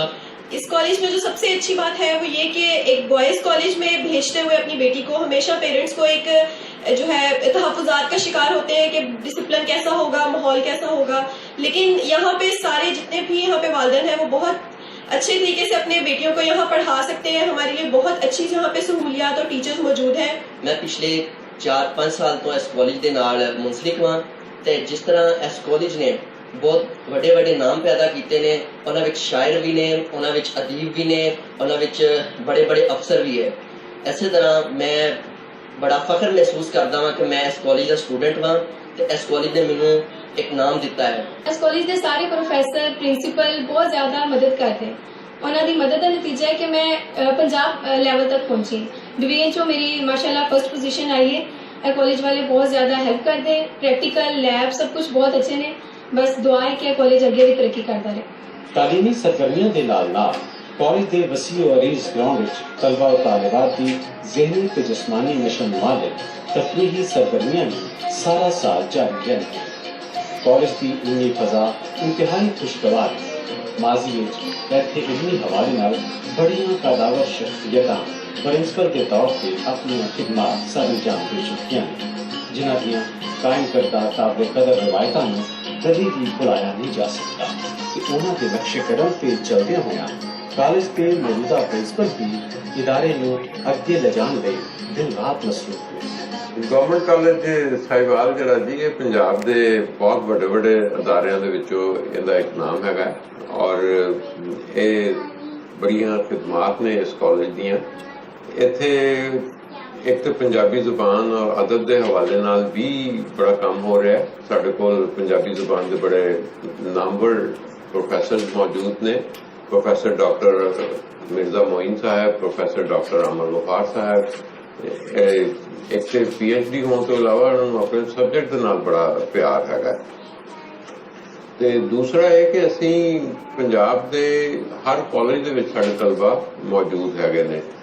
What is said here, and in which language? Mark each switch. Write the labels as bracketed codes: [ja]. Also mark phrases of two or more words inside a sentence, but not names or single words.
[ur] اس کالج میں جو سب سے اچھی بات ہے وہ یہ کہ ایک بوائز کالج میں بھیجتے ہوئے اپنی بیٹی کو ہمیشہ پیرنٹس کو ایک جو ہے تحفظات کا شکار ہوتے ہیں کہ ڈسپلن کیسا ہوگا، ماحول کیسا ہوگا، لیکن یہاں پہ سارے جتنے بھی یہاں پہ والدین ہیں وہ بہت اچھے طریقے سے اپنے بیٹیوں کو یہاں پڑھا سکتے ہیں۔ ہمارے لیے بہت اچھی یہاں پہ سہولیات اور ٹیچرز موجود ہیں۔ [pa] میں پچھلے 4-5 سال تو اس کالج کے نال منسلک ہاں، تے جس طرح اس کالج نے بہت بڑے بڑے نام پیدا کیتے نے، انہاں وچ شاعر بھی نے، انہاں وچ ادیب بھی نے، انہاں وچ بڑے بڑے افسر بھی ہے۔ اسی طرح میں بڑا فخر محسوس کرتا ہوں کہ میں اس کالج کا اسٹوڈنٹ ہاں تے اس کالج نے مینوں ایک نام دیتا ہے۔ [ur] اس کالج کے سارے پروفیسر پرنسپل بہت زیادہ مدد کرتے ہیں، انہوں کی مدد کا نتیجہ ہے کہ میں پنجاب لیول تک پہنچی، ڈویژن چوں میری ماشاءاللہ فرسٹ پوزیشن آئی ہے۔ کالج والے بہت زیادہ ہیلپ کرتے ہیں، پریکٹیکل لیب سب کچھ بہت اچھے نے، بس دعا ہے کہ کالج اگے بھی ترقی کرتا رہے۔ [pa] تعلیمی سرگرمیاں دے نال نال کالج دے وسیع و عریض گراؤنڈ وچ طلبہ و طالبات کی ذہنی تے جسمانی نشو و نما لئی تفریحی سرگرمیاں بھی سارا سال جاری رہندیاں۔ [ur] کالج کی علمی فضا انتہائی خوشگوار ہے۔ [pa] ماضی وچ ایتھے علمی حوالے نال بڑیاں قداور شخصیتاں پرنسپل کے طور پہ اپنی خدمات سر انجام دے چکیاں ہیں، جنہاں دیاں قائم کردہ قابل قدر روایتاں نوں کدی بھی بھلایا نہیں جا سکتا کہ انہاں دے نقش قدم تے چلدے ہویا کالج کے موجودہ پرنسپل بھی ادارے نوں اگے لے جان لئی دن رات مصروف ہوئے۔ گورنمنٹ کالج صاحبال جڑا جی یہ پنجاب دے بہت بڑے بڑے اداریاں دے وچوں ایندا ایک نام ہے، اور یہ بڑیاں خدمات نے اس کالج دیاں۔ ایتھے ایک تو پنجابی زبان اور ادب دے حوالے نال بھی بڑا کام ہو رہا ہے۔ ساڈے کول پنجابی زبان دے بڑے نامور پروفیسر موجود نے. پروفیسر ڈاکٹر مرزا معین صاحب، پروفیسر ڈاکٹر امر غفار صاحب، ایک تو PhD ہونے تو علاوہ انہوں نے اپنے سبجیکٹ کے نال بڑا پیار ہیگا. تے دوسرا ہے کہ اسی پنجاب دے ہر کالج دے وچ ساڈے طلبہ موجود ہیگے نے.